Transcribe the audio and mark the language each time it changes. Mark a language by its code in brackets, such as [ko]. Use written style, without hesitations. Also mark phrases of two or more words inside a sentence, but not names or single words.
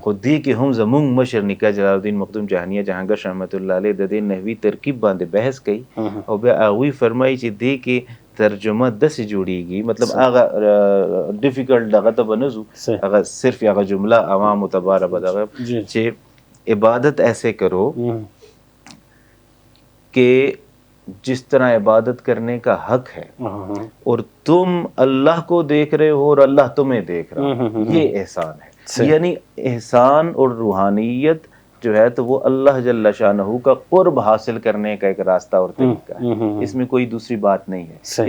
[ps] خو دې کې هم زمونږ مشر نیکه جلال الدین مخدوم جهانیه جهانګیر [ar] رحمت الله علیه [ps] د دې نحوي ترکیب باندې بحث کوي او بیا هغوی فرمایي چې دې کې ترجمه داسې جوړیږي مطلب هغه ډیفیکلټ دغه ته به نه ځو هغه صرف هغه جمله عوامو ته باره به دغه چې [ur] عبادت ایسے کرو کہ جس طرح عبادت کرنے کا حق ہے اور تم اللہ کو دیکھ رہے ہو اور اللہ تمہیں دیکھ رہا ہے، یہ احسان ہے. یعنی احسان اور روحانیت جو ہے تو وہ اللہ [ar] جل شانہ [ur] کا قرب حاصل کرنے کا ایک راستہ اور طریقہ ہے، اس میں کوئی دوسری بات نہیں ہے.